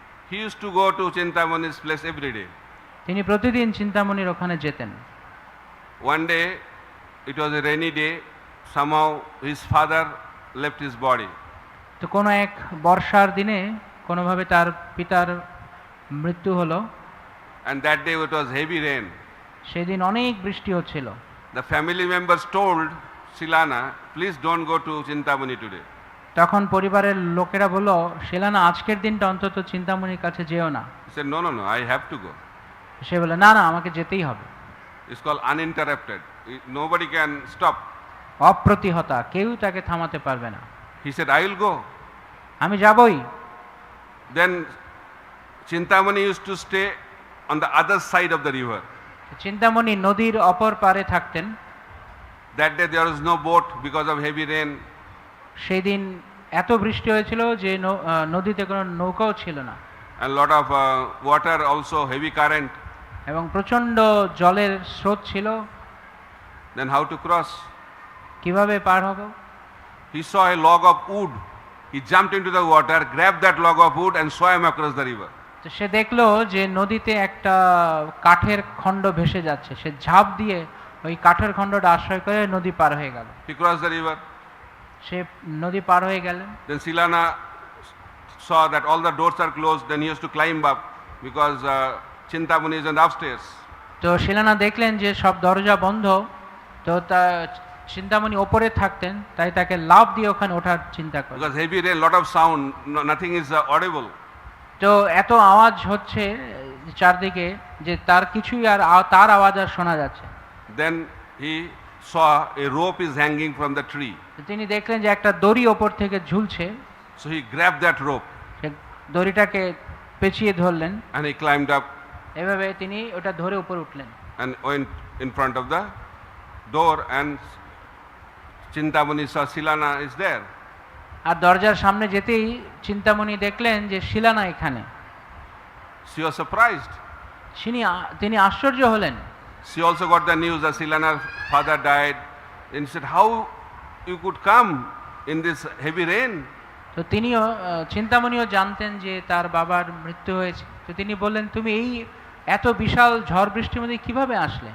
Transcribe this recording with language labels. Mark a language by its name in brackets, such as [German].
[English] He used to go to Chintamani's place every day. [Bangla] তিনি প্রতিদিন চিন্তামণির ওখানে যেতেন। [English] One day, it was a rainy day, somehow his father left his body. [Bangla] তো কোনো এক বর্ষার দিনে কোনোভাবে তার পিতার মৃত্যু হলো। [English] And that day it was heavy rain. [Bangla] সেদিন অনেক বৃষ্টি হচ্ছিল। [English] The family members told Shilana, please don't go to Chintamani today. [Bangla] তখন পরিবারের লোকেরা বলল শিলানা আজকের দিনটা অন্তত চিন্তামণির কাছে যেও না। [English] He said, no, I have to go. [Bangla] সে বলে না আমাকে যেতেই হবে। [English] It's called uninterrupted. Nobody can stop. [Bangla] অপ্রতিহতা, কেউ তাকে থামাতে পারবে না। [English] He said, I will go. [Bangla] আমি যাবই। [English] Then Chintamani used to stay on the other side of the river. [Bangla] Chintamani নদীর অপর পারে থাকতেন। [English] That day there was no boat because of heavy rain. [Bangla] সেই দিন এত বৃষ্টি হয়েছিল যে নদীতে কোনো নৌকাও ছিল না, [English] And lot of water also, heavy current. [Bangla] এবং প্রচণ্ড জলের স্রোত ছিল। [English] Then how to cross? [Bangla] কিভাবে পার হব? [English] He saw a log of wood. He jumped into the water, grabbed that log of wood and swam across the river. [Bangla] তো সে দেখলো যে নদীতে একটা কাঠের খণ্ড ভেসে যাচ্ছে, সে ঝাঁপ দিয়ে ওই কাঠের খণ্ডটা আশ্রয় করে নদী পার হয়ে গেল। [English] He crossed the river. [Bangla] সে নদী পার হয়ে গেলেন। [English] Then Silana saw that all the doors are closed. Then he has to climb up because Chintamani is on the upstairs. [Bangla] তো শিলানা দেখলেন যে সব দরজা বন্ধ, তো তা চিন্তামণি ওপরে থাকতেন, তাই তাকে লাফ দিয়ে ওখানে ওঠার চিন্তা করলেন। [English] Because heavy rain, lot of sound, nothing is audible. [Bangla] তো এত আওয়াজ হচ্ছে চারদিকে যে তার কিছুই আর তার আওয়াজ আর শোনা যাচ্ছে। [English] Then he saw a rope is hanging from the tree. [Bangla] তিনি দেখলেন যে একটা দড়ি ওপর থেকে ঝুলছে। [English] So he grabbed that rope [Bangla] সে দড়িটাকে পেঁচিয়ে ধরলেন, [English] and he climbed up [Bangla] এভাবে তিনি ওটা ধরে উপরে উঠলেন [English] and went in front of the door, and Chintamani saw Silana is there. [Bangla] আর দরজার সামনে যেতেই চিন্তামণি দেখলেন যে শিলানা এখানে। [English] She was surprised. [Bangla] তিনি আশ্চর্য হলেন। [English] She also got the news that Silana's father died, and she said, how you could come in this heavy rain? [Bangla] তো তিনিও চিন্তামণিও জানতেন যে তার বাবার মৃত্যু হয়েছে। তো তিনি বললেন, তুমি এই এত বিশাল ঝড় বৃষ্টির মধ্যে কিভাবে আসলে?